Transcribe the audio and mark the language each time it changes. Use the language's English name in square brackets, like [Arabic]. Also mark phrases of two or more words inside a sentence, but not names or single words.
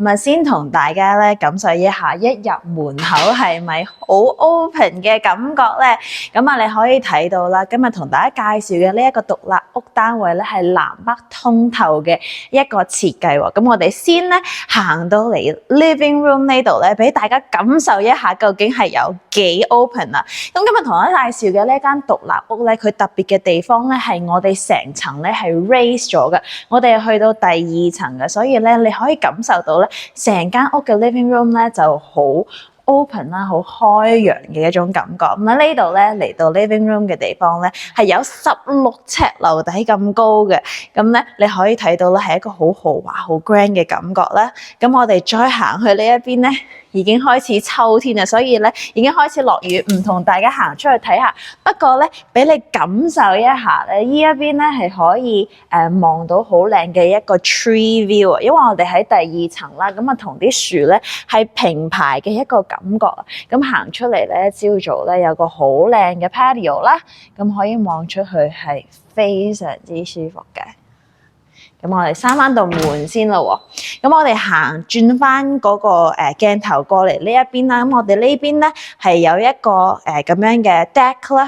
[Cantonese] 咁啊，先同大家咧感受一下一入門口係咪好 open 嘅感覺咧？咁啊，你可以睇到啦，今日同大家介紹嘅呢一個獨立屋單位咧係南北通透嘅一個設計喎。咁我哋先咧行到嚟 [English] living room [Cantonese] 呢度咧，俾大家感受一下究竟係有幾 open 啊！咁今日同大家介紹嘅呢間獨立屋咧，佢特別嘅地方咧係我哋成層咧係 raise 咗嘅，我哋去到第2層嘅，所以咧你可以感受到咧成間屋嘅 [English] living room [Cantonese] 咧就好 open 啦，好開揚嘅一種感覺。咁啊呢度咧嚟到 [English] living room [Cantonese] 嘅地方咧係有16尺樓底咁高嘅，咁咧你可以睇到咧係一個好豪華、好 grand 嘅感覺啦。咁我哋再行去呢一邊咧，已經開始秋天啦，所以咧已經開始落雨，唔同大家行出去睇下。不過咧，俾你感受一下咧，呢一邊咧係可以望到好靚嘅一個 [English] tree view [Cantonese] 啊，因為我哋喺第2層啦，咁啊同啲樹咧係平排嘅一個感覺啊。咁行出嚟咧，朝早咧有個好靚嘅 patio 啦，咁可以望出去係非常之舒服嘅。咁我哋閂翻道門先啦喎，咁我哋轉翻嗰個鏡頭過嚟呢一邊啦，咁我哋呢邊咧係有一個咁樣嘅 deck 啦。